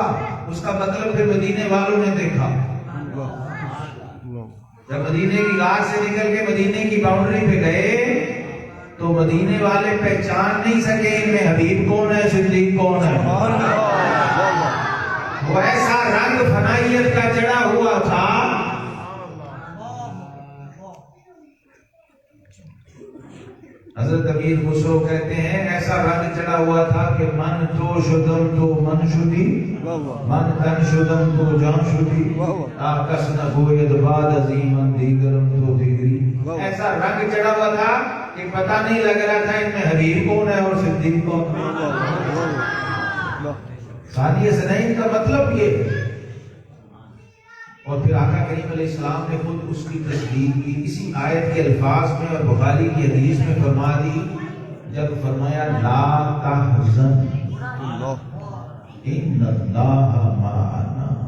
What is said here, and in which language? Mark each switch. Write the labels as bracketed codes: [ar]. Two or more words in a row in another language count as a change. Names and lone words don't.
[ur] اس کا مطلب پھر مدینے والوں نے دیکھا، جب مدینے کی غار سے نکل کے مدینے کی باؤنڈری پہ گئے تو مدینے والے پہچان نہیں سکے ان میں حبیب کون ہے صدیق کون ہے. وہ ایسا رنگ فنائیت کا چڑھا ہوا تھا. حضرت امیر خسرو کہتے ہیں ایسا رنگ چڑھا ہوا تھا کہ [fa] من تو شدم تو من شدی، من تن شدم تو جان شدی، آکس نگوید بعد عظیمن دیگرم تو دیگری. [ur] ایسا رنگ چڑھا ہوا تھا کہ پتہ نہیں لگ رہا تھا ان میں حبیب کون ہے اور صدیق کون ہے. [ar] ثانی سنین [ur] کا مطلب یہ ہے. اور پھر آقا کریم [ar] علیہ السلام [ur] نے خود اس کی تصدیق کی اسی آیت کے الفاظ میں اور بخاری کی حدیث میں فرما دی جب فرمایا [ar] لا تحزن ان اللہ معنا.